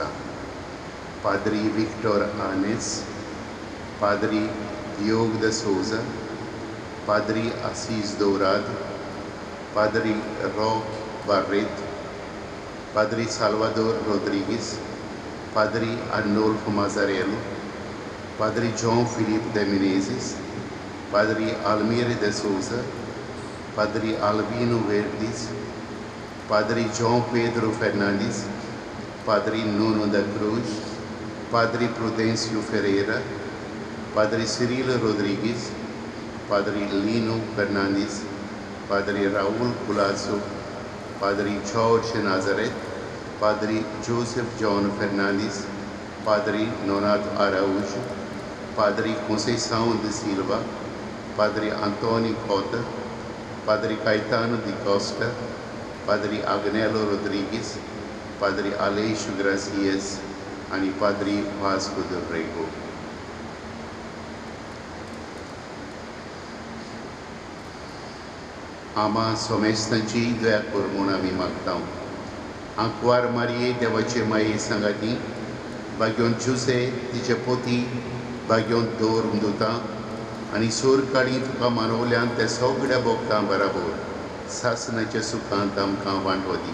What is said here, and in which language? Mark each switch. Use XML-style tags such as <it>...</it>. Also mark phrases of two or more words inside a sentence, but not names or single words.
<kok>पाद्री विक्टर आनेस, पाद्री योग द सोजा, पाद्री आसीस दोराद, पाद्री रॉक बार्रेत, पाद्री साल्वादोर रोड्रिगीस, पाद्री Arnolfo Mazzarello, Padre João Filipe de Menezes, Padre Almir de Souza, Padre Albino Verdes, Padre João Pedro Fernandes, Padre Nuno da Cruz, Padre Prudencio Ferreira, Padre Cirilo Rodrigues, Padre Lino Fernandes, Padre Raul Culasso, Padre George Nazareth, Padre Joseph John Fernandes, Padre Nonato Araújo, Padre Conceição de Silva, Padre Antônio Cota, Padre Caetano Di Costa, Padre Agnello Rodriguez, Padre Aleixo Gracias आणि Padre Vasco del Rego. आम्हा सोमेस्तांची दया कर म्हूण आमी मागता. आंकवार मारये देवाचे माये सांगाती, भाग्योन जुसे तिचे पोती, भाग्योन दोर दुतां आनी सोर काडी तुका मानवल्यान ते सगळ्या भोगतां बराबर सासनाच्या सुखांत आमकां वांटो दी.</kok>